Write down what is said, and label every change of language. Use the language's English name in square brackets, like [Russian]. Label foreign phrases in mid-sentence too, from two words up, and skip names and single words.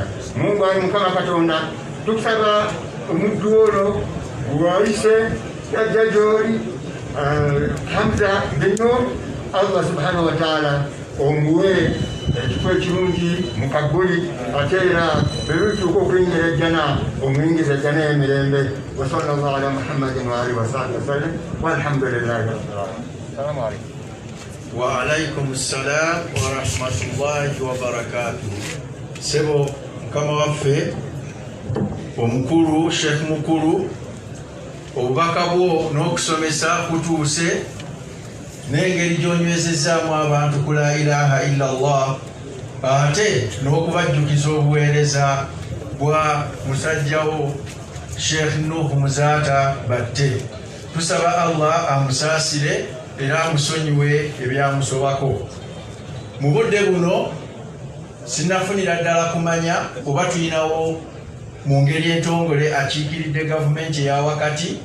[Ganda] Mungu ali Mukama Katonda, tukusaba omuddu ono gwayise yajja gy'oli Hamza Benno, [Arabic] الله سبحانه وتعالى [Ganda] omuwe ekifo ekirungi mu kagguli ate era bebituuka okuyingira ejjana omuyingiza ejjana y'emirembe. [Arabic] وصلى الله على محمد وعلى آله وصحبه وسلم والحمد لله رب العالمين. السلام عليكم. وعليكم السلام ورحمة الله وبركاته. [Ganda] Sebo Mukama waffe omukulu Sheikh mukulu, obubaka bwo n'okusomesa kutuuse n'engeri gy'onywezezaamu abantu ku [Arabic] لا إله إلا الله, [Ganda] ate n'okubajjukiza obuweereza bwa musajjawo Sheikh Nuh Muzaata Batte. Tusaba Allah amusaasire era amusonyiwe ebyamusobako. Mu budde buno sinnafunira ddala kumanya oba tuyinawo mu ngeri entongole akiikiridde gavumenti eya wakati.